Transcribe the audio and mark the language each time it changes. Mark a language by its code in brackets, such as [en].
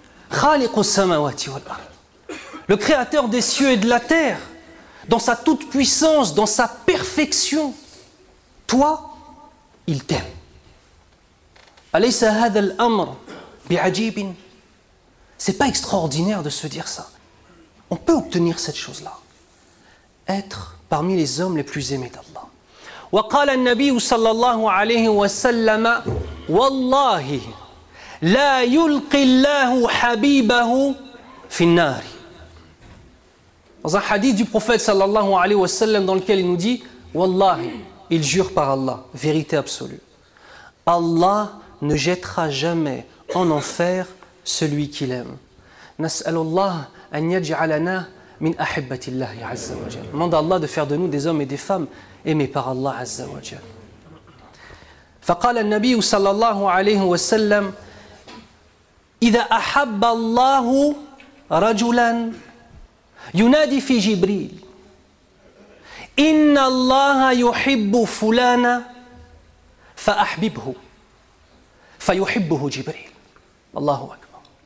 [ar] Khaliqus samawati wal ard. [fr] Le créateur des cieux et de la terre, dans sa toute-puissance, dans sa perfection. Toi, il t'aime. [ar] Alaysa hadha al-amr bi'ajibin. [fr] C'est pas extraordinaire de se dire ça. On peut obtenir cette chose-là. Être parmi les hommes les plus aimés d'Allah. [ar] وقال النبي صلى الله عليه وسلم والله لا يلقي الله حبيبه في النار. [fr] Dans un hadith du prophète sallallahu alayhi wa sallam dans lequel il nous dit Wallahi, il jure par Allah, vérité absolue. Allah ne jettera jamais en enfer celui qu'il aime. [ar] Nas'alullah an yaj'alana min ahibbatillahi azza wa jalla. [fr] Demande à Allah de faire de nous des hommes et des femmes aimés par Allah azza wa jalla. [ar] فقال النبي صلى الله عليه وسلم إذا أحب الله رجلا ينادي في جبريل إن الله يحب فلانا فأحببه فيحبه جبريل. الله أكبر.